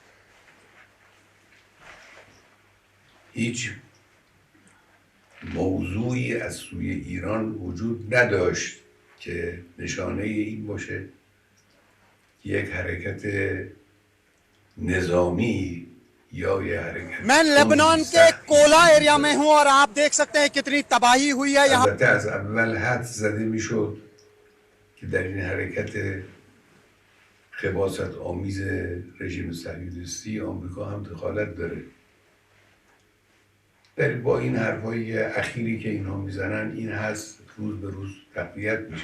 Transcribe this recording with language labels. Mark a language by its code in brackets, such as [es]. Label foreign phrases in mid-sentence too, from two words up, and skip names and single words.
[fa] هیچ موضوعی از سوی ایران وجود نداشت که نشانه این باشه یک حرکت نظامی یا یه حرکت. [hi] मैं लेबनान के कोला एरिया में हूं और आप देख सकते हैं कितनी तबाही हुई है यहाँ. [fa] البته از اول حد زده میشد که در این حرکت خباثت آمیز رژیم صهیونیستی آمریکا هم دخالت داره. با این حرفای اخیری که اینها میزنن این هست روز به روز تقویت میشه.